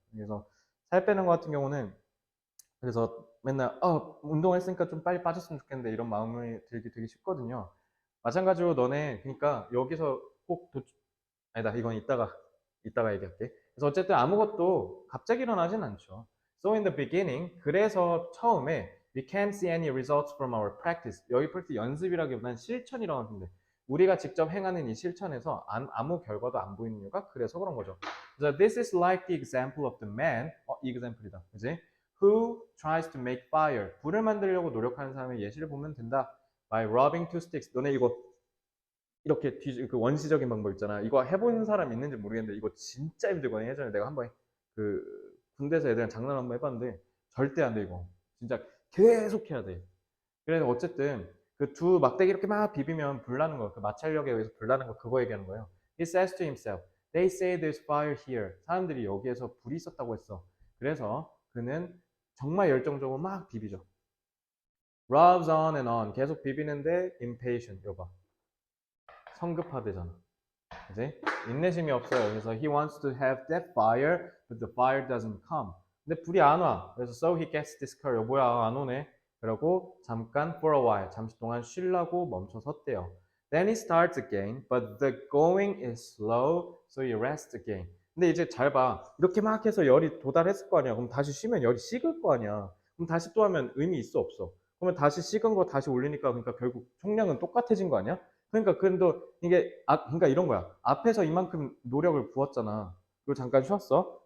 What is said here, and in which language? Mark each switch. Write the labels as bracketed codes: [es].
[ko] 그래서 살 빼는 거 같은 경우는 그래서 맨날 운동했으니까 좀 빨리 빠졌으면 좋겠는데 이런 마음이 들기 되게 쉽거든요. 마찬가지로 너네 그러니까 여기서 꼭 아니다, 이건 이따가 얘기할게. 그래서 어쨌든 아무것도 갑자기 일어나진 않죠. [en] So in the beginning, [ko] 그래서 처음에 [en] we can't see any results from our practice. [ko] 여기 practice 연습이라기보다는 실천이라고 하는데 우리가 직접 행하는 이 실천에서 아무 결과도 안 보이는 이유가 그래서 그런 거죠. [en] So this is like the example of the man. [ko] example이다, 그지? [en] Who tries to make fire. [ko] 불을 만들려고 노력하는 사람의 예시를 보면 된다. [en] By rubbing two sticks. [ko] 너네 이거 이렇게 그 원시적인 방법 있잖아. 이거 해본 사람 있는지 모르겠는데 이거 진짜 힘들거든. 예전에 내가 한번 그 군대에서 애들이랑 장난 한번 해봤는데 절대 안 돼 이거. 진짜 계속 해야 돼. 그래서 어쨌든 그 두 막대기 이렇게 막 비비면 불 나는 거. 그 마찰력에 의해서 불 나는 거 그거 얘기하는 거예요. [en] He says to himself, they say there's fire here. [ko] 사람들이 여기에서 불이 있었다고 했어. 그래서 그는 정말 열정적으로 막 비비죠. [en] Rubs on and on. [ko] 계속 비비는데 [en] impatient. [ko] 여봐. 성급하대잖아. 그지? 인내심이 없어요. 그래서 [en] he wants to have that fire, but the fire doesn't come. [ko] 근데 불이 안 와. 그래서 [en] so he gets discouraged. [ko] 뭐야, 안 오네. 그러고 잠깐 [en] for a while, [ko] 잠시 동안 쉬려고 멈춰섰대요. [en] Then he starts again, but the going is slow, so he rests again. [ko] 근데 이제 잘 봐. 이렇게 막 해서 열이 도달했을 거 아니야. 그럼 다시 쉬면 열이 식을 거 아니야. 그럼 다시 또 하면 의미 있어, 없어? 그러면 다시 식은 거 다시 올리니까 그러니까 결국 총량은 똑같아진 거 아니야? 그러니까 그래도 이게 그러니까 이런 거야. 앞에서 이만큼 노력을 부었잖아. 그리고 잠깐 쉬었어.